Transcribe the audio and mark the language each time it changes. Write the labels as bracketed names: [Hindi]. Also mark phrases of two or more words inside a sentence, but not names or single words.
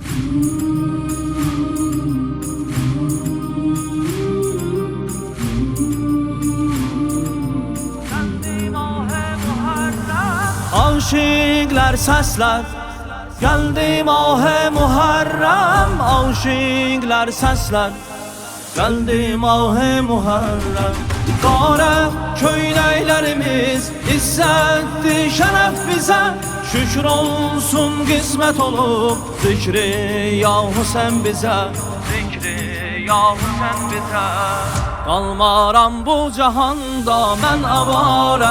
[Turkish] Aşıklar sesler geldi mah-ı Muharrem. Aşıklar sesler geldi mah-ı Muharrem. [Azerbaijani] Qara köynəklərimiz izzətdir şərəf bizə. Şükür olsun qismət olub zikri ya Hüseyn bizə. Zikri ya Hüseyn bizə. Qalmaram bu cahanda mən avara.